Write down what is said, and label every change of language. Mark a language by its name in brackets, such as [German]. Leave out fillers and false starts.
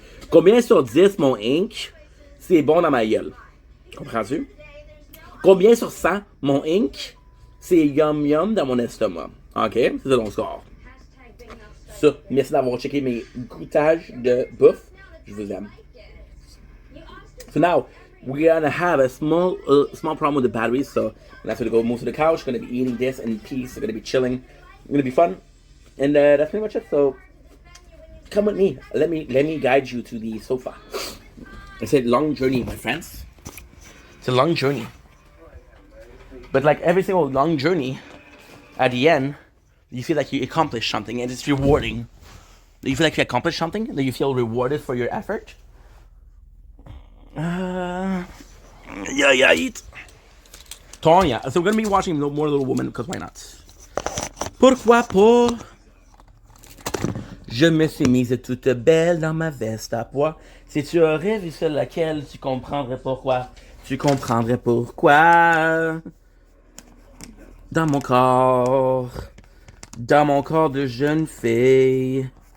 [French] Combien sur 10 mon ink? C'est bon dans ma gueule. Comprends-tu? Combien sur 100 mon ink? C'est yum dans mon estomac. Ok? C'est ça mon score. Ça, merci d'avoir checké mes goûtages de bouffe. Je vous aime. [English] So now, we're gonna have a small problem with the batteries, so I'm gonna have to go move to the couch. Gonna be eating this in peace. Gonna be chilling. Gonna be fun, and that's pretty much it. So come with me. Let me guide you to the sofa. It's a long journey, my friends. It's a long journey, but like every single long journey, at the end, you feel like you accomplished something, and it's rewarding. Do you feel like you accomplished something? Do you feel rewarded for your effort? Yeah, eat. Tonya. So we're gonna be watching more Little Women, because why not? [French] Pourquoi pas? Je me suis mise toute belle dans ma veste à pois. Si tu aurais vu celle laquelle, tu comprendrais pourquoi. Tu comprendrais pourquoi. Dans mon corps de jeune fille.